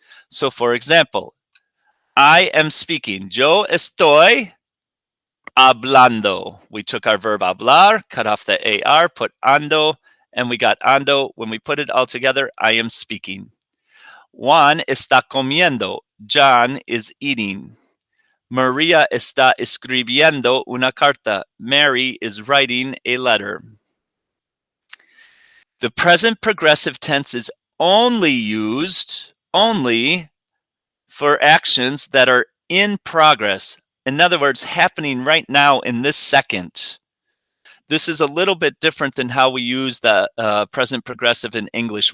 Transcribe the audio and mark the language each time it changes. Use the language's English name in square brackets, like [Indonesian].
[English] So for example, I am speaking. [Spanish] Yo estoy hablando. [English] We took our verb hablar, cut off the AR, put ando, and we got ando. When we put it all together, I am speaking. [Spanish] Juan está comiendo. [English] John is eating. [Spanish] Maria está escribiendo una carta. [English] Mary is writing a letter. The present progressive tense is only used for actions that are in progress. In other words, happening right now in this second. This is a little bit different than how we use the present progressive in English.